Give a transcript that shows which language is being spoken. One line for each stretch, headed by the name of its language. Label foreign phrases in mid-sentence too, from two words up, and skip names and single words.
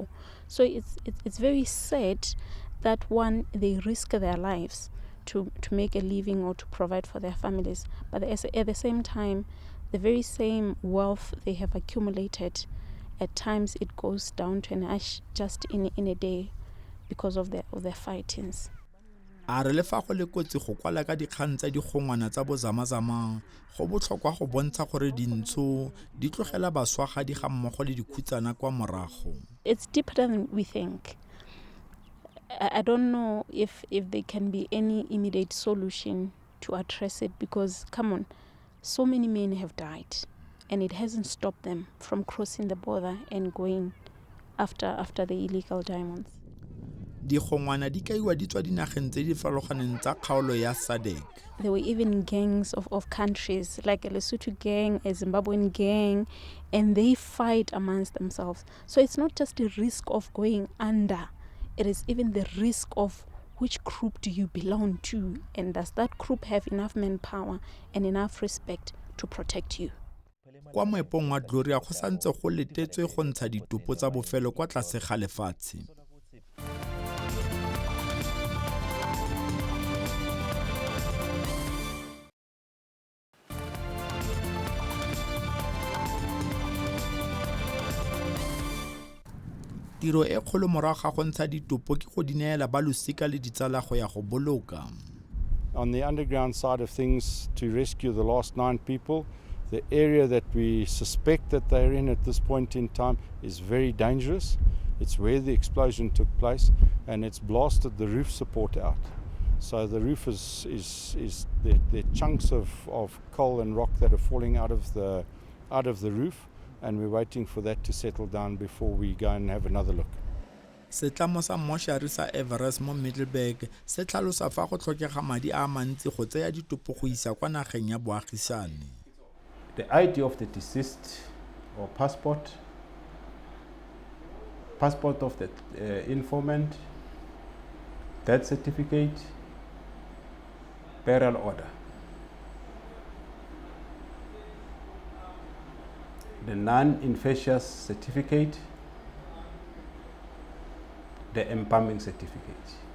English: So it's very sad that they risk their lives to make a living or to provide for their families, but at the same time, the very same wealth they have accumulated, at times it goes down to an ash just in a day because of their fightings.
Tswana: A re le fa go le kotsi go kwala ka dikgang tsa digongwana tsa bozamazama go botlhokwa go bontsha gore dintsho di tlogela baswagadi ga mmogo le dikhutsana kwa morago.
English: It's deeper than we think. I don't know if there can be any immediate solution to address it, because come on, so many men have died. and it hasn't stopped them from crossing the border and going after the illegal diamonds.
Tswana: Dikgongwana di kaiwa di tswa dinageng tse di farologaneng tsa kgaolo ya SADC.
English: There were even gangs of countries, like a Lesotho gang, a Zimbabwean gang, and they fight amongst themselves. So it's not just the risk of going under, it is even the risk of which group do you belong to, and does that group have enough manpower and enough respect to protect you.
Tswana: Kwa moepong wa Gloria go santse go letetswe go ntsha ditopo tsa bofelo kwa tlase ga lefatshe. Tiro e kgolo morago ga go ntsha ditopo ke go di neela ba losika le ditsala go ya go boloka.
English: On the underground side of things, to rescue the last 9 people, the area that we suspect that they're in at this point in time is very dangerous. It's where the explosion took place, and it's blasted the roof support out. So the roof is the chunks of coal and rock that are falling out of the roof, and we're waiting for that to settle down before we go and have another look.
Tswana: Setlamo sa moshari sa Everest mo Middleburg se tlhalosa fa go tlhokega madi a mantsi go tseya ditopo go isa kwa nageng ya boagisane.
English: The ID of the deceased or passport of the informant, death certificate, burial order. The non-infectious certificate, the embalming certificate.